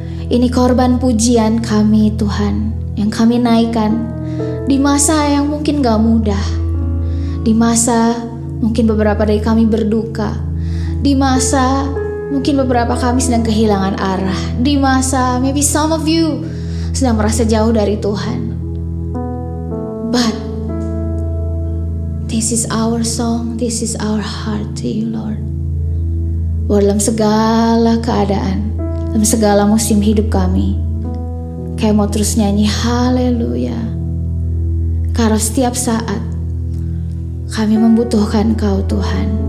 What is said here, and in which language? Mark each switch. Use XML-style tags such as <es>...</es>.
<id>Ini korban pujian kami Tuhan, yang kami naikkan di masa yang mungkin gak mudah, di masa mungkin beberapa dari kami berduka, di masa mungkin beberapa kami sedang kehilangan arah, di masa</id> <en>maybe some of you</en> <id>sedang merasa jauh dari Tuhan.</id> <en>But this is our song, this is our heart to you Lord.</en> <id>Bahwa dalam segala keadaan, dalam segala musim hidup kami, kayak mau terus nyanyi haleluya. Karena setiap saat kami membutuhkan Kau Tuhan.</id>